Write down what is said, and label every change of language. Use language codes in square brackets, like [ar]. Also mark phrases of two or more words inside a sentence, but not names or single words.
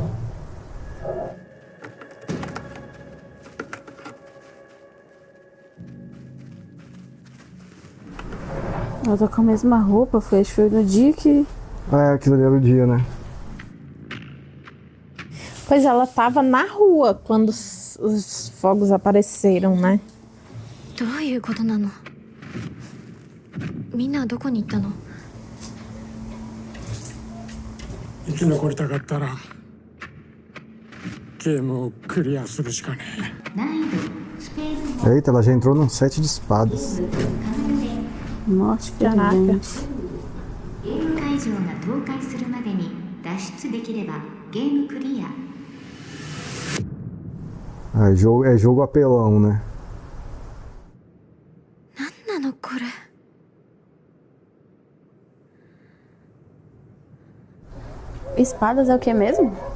[pt] Ela tá com a mesma roupa, foi no dia que... Aquilo ali era o dia, né? Pois ela tava na rua quando os fogos apareceram, né? [ja] どういうことなの？みんなはどこに行ったの？生き残りたかったらゲームをクリアするしかねえ。 [pt] Eita, ela já entrou num set de espadas. Nossa, Caraca. fervente. [ja] ゲーム会場が倒壊するまでに脱出できればゲームクリア。 [pt] Ah, é jogo apelão, né? [ja] なんなのこれ。 [pt] Espadas é o que mesmo?